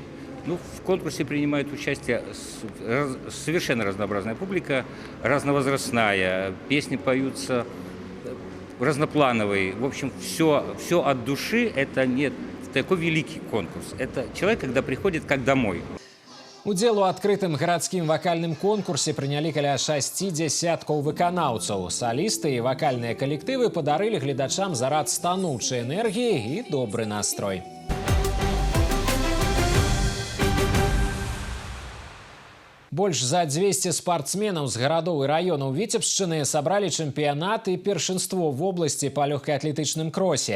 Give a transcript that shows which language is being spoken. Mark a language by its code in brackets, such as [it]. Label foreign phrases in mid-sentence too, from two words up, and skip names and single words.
[ru] Ну, в конкурсе принимает участие совершенно разнообразная публика, разновозрастная. Песни поются разноплановые. В общем, все от души. Это не такой великий конкурс. Это человек, когда приходит как домой. [be] Удзел у адкрытым гарадскім вакальным конкурсе прынялі каля 60 выканаўцаў. Салісты і вакальныя калектывы падарылі гледачам зарад станоўчай энергіі і добры настрой. Больш за 200 спартсменаў з гарадоў і раёнаў Віцебшчыны сабралі чэмпіянат і першынство в обласці па лёгкаатлетычным кросе.